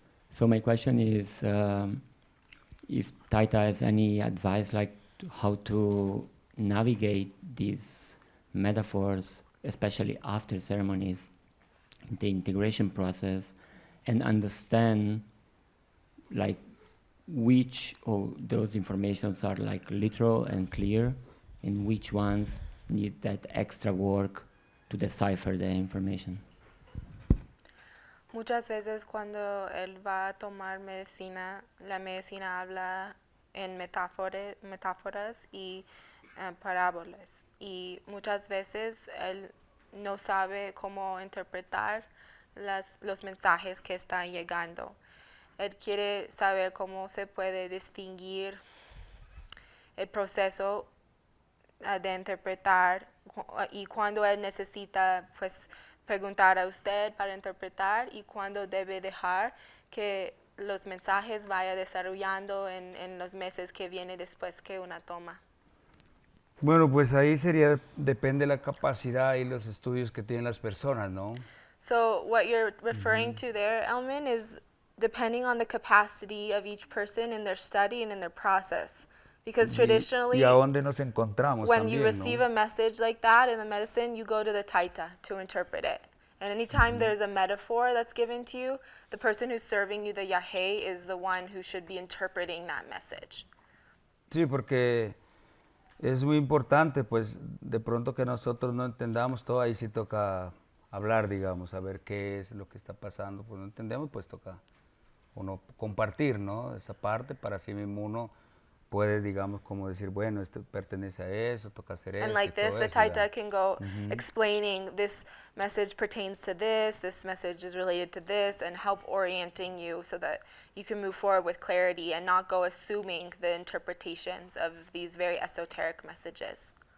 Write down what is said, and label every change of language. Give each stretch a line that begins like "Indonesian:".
English: So my question is, if Taita has any advice like how to navigate these metaphors, especially after ceremonies, the integration process, and understand like which of those informations are like literal and clear, and which ones need that extra work to decipher the information.
Spanish: Muchas veces cuando él va a tomar medicina, la medicina habla en metáforas y parábolas. Y muchas veces él no sabe cómo interpretar los mensajes que están llegando. Él quiere saber cómo se puede distinguir el proceso de interpretar y cuando él necesita pues preguntar a usted para interpretar y cuando debe dejar que los mensajes vaya desarrollando en los meses que viene después que una toma. Bueno, pues ahí sería, depende de la capacidad y los estudios que tienen las personas, ¿no?
English: So what you're referring to there, Elman, is depending on the capacity of each person in their study and in their process. Because traditionally,
Spanish: y a dónde nos encontramos
English: when
Spanish: también,
English: you receive
Spanish: ¿no?
English: a message like that in the medicine, you go to the Taita to interpret it. And anytime there's a metaphor that's given to you, the person who's serving you the Yahé is the one who should be interpreting that message.
Spanish: Sí, porque es muy importante, pues, de pronto que nosotros no entendamos todo, ahí sí toca hablar, digamos, a ver qué es lo que está pasando. Pues no entendemos, pues toca uno compartir, ¿no? Esa parte para sí mismo uno puede, digamos, como decir, bueno, esto pertenece a eso, toca hacer
English: And
Spanish: esto
English: like
Spanish: y todo
English: this, the
Spanish: eso,
English: Taita
Spanish: digamos.
English: can go explaining this message pertains to this message is related to this, and help orienting you so that you can move forward with clarity and not go assuming the interpretations of these very esoteric messages.